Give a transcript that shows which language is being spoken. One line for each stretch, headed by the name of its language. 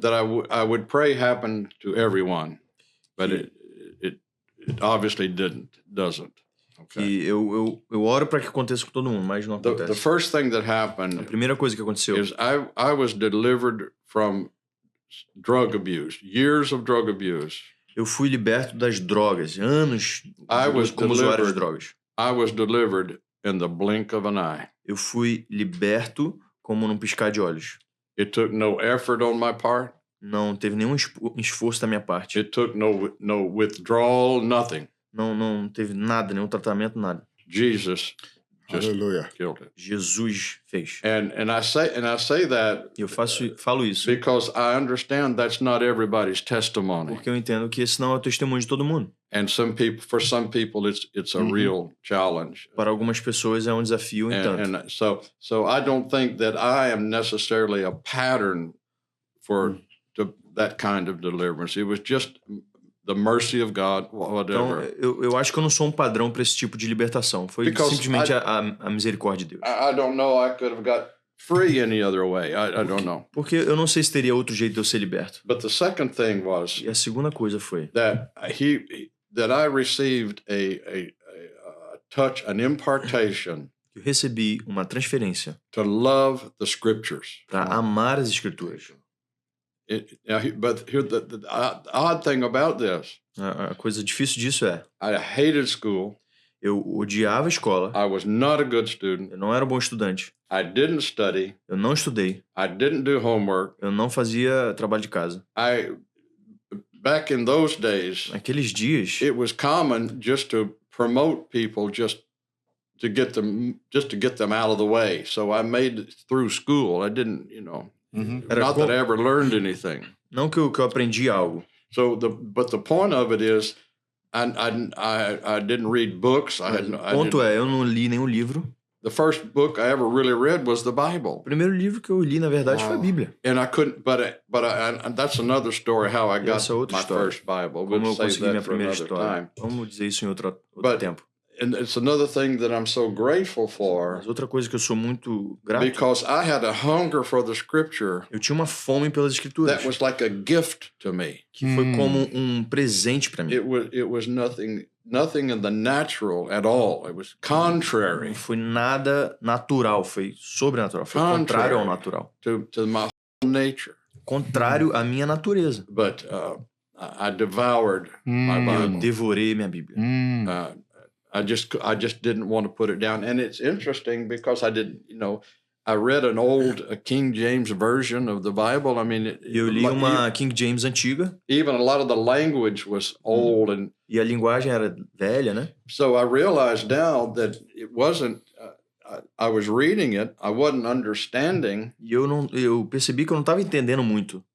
English: That I would pray happened to everyone, but it obviously doesn't. Okay.
Portuguese: E eu oro para que aconteça com todo mundo, mas não acontece.
English: The first thing that happened.
Portuguese: A primeira coisa que aconteceu.
English: Is I was delivered from drug abuse, years of drug abuse.
Portuguese: Eu fui liberto das drogas, anos como usuário de drogas.
English: I was delivered in the blink of an eye.
Portuguese: Eu fui liberto como num piscar de olhos.
English: It took no effort on my part.
Portuguese: Não teve nenhum esforço da minha parte.
English: It took no withdrawal, nothing.
Portuguese: Não teve nada, nenhum tratamento, nada.
English: Jesus just killed it.
Portuguese: Jesus fez.
English: And I say that
Portuguese: Eu falo isso
English: because I understand that's not everybody's testimony.
Portuguese: Porque eu entendo que esse não é o testemunho de todo mundo.
English: And for some people it's a real challenge.
Portuguese: Para algumas pessoas é um desafio em tanto.
English: And so I don't think that I am necessarily a pattern for that kind of deliverance. It was just the mercy of God, whatever.
Portuguese: Então, eu acho que eu não sou um padrão para esse tipo de libertação. Foi simplesmente a misericórdia de Deus.
English: I don't know. I could have got free any other way. I don't know.
Portuguese: Porque eu não sei se teria outro jeito de eu ser liberto.
English: But the second thing was.
Portuguese: E a segunda coisa foi
English: that I received a touch, an impartation.
Portuguese: Eu recebi uma transferência.
English: To love the scriptures.
Portuguese: Para amar as escrituras.
English: But here the odd thing about this.
Portuguese: A coisa difícil disso é.
English: I hated school.
Portuguese: Eu odiava a escola.
English: I was not a good student.
Portuguese: Eu não era um bom estudante.
English: I didn't study.
Portuguese: Eu não estudei.
English: I didn't do homework.
Portuguese: Eu não fazia trabalho de casa.
English: Back in those days.
Portuguese: Naqueles dias.
English: It was common just to promote people just to get them out of the way. So I made it through school. I didn't, not that I ever learned anything.
Portuguese: Não que eu aprendi algo.
English: So but the point of it is, I didn't read books.
Portuguese: O ponto é, eu não li nenhum livro.
English: The first book I ever really read was the Bible.
Portuguese: O primeiro livro que eu li, na verdade, foi a Bíblia.
English: And I couldn't, but that's another story how I got my first Bible.
Portuguese: Como eu consegui minha primeira história. Vamos dizer isso em outro tempo.
English: And it's another thing that I'm so grateful for.
Portuguese: Mas outra coisa que eu sou muito grato.
English: Because I had a hunger for the scripture.
Portuguese: Eu tinha uma fome pelas escrituras.
English: That was like a gift to me.
Portuguese: Que foi como um presente para mim.
English: It was nothing in the natural at all. It was contrary.
Portuguese: Não foi nada natural, foi sobrenatural, foi contrário ao natural.
English: To my nature.
Portuguese: Contrário à minha natureza.
English: But I devoured my Bible.
Portuguese: Eu devorei minha Bíblia.
English: I just didn't want to put it down. And it's interesting because I didn't, I read an old King James version of the Bible. I mean,
Portuguese: eu li uma King James antiga.
English: Even a lot of the language was old and.
Portuguese: E a linguagem era velha, né?
English: So I realized now that it wasn't. I was reading it. I wasn't understanding.
Portuguese: E eu percebi que eu não estava entendendo muito.